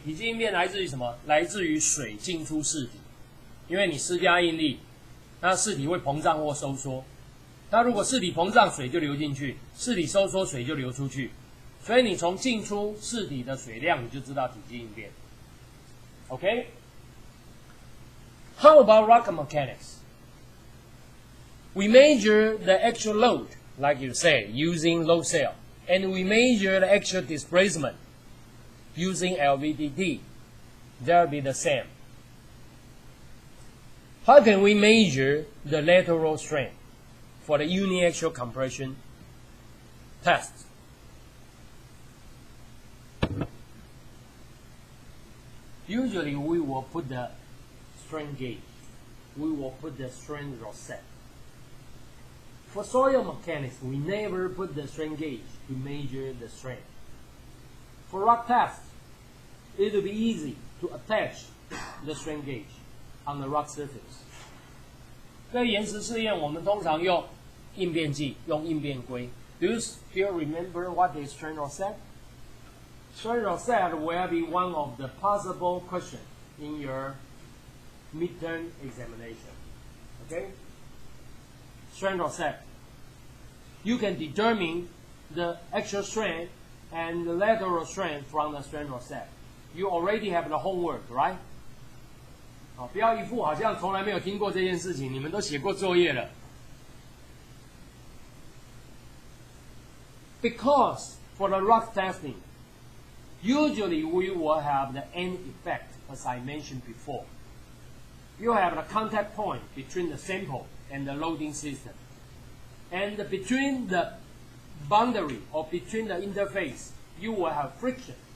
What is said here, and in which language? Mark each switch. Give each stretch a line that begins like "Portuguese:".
Chinese: 体积应变来自于什么？来自于水进出试体，因为你施加应力，那试体会膨胀或收缩。那如果试体膨胀，水就流进去；试体收缩，水就流出去。所以你从进出试体的水量，你就知道体积应变。
English: Okay? How about rock mechanics? We measure the actual load, like you say, using load cell, and we measure the actual displacement using LVDT. They'll be the same. How can we measure the lateral strain for the uniaxial compression test? Usually we will put the strain gauge. We will put the strain rosette. For soil mechanics, we never put the strain gauge to measure the strain. For rock test, it will be easy to attach the strain gauge on the rock surface.
Chinese: 在岩石试验，我们通常用应变计，用应变规。
English: Do you still remember what is strain rosette? Strain rosette will be one of the possible questions in your midterm examination. Okay? Strain rosette. You can determine the axial strain and the lateral strain from the strain rosette. You already have the homework, right?
Chinese: 不要一副好像从来没有听过这件事情，你们都写过作业了。
English: Because for the rock testing, usually we will have the end effect, as I mentioned before. You have the contact point between the sample and the loading system. And between the boundary or between the interface, you will have friction.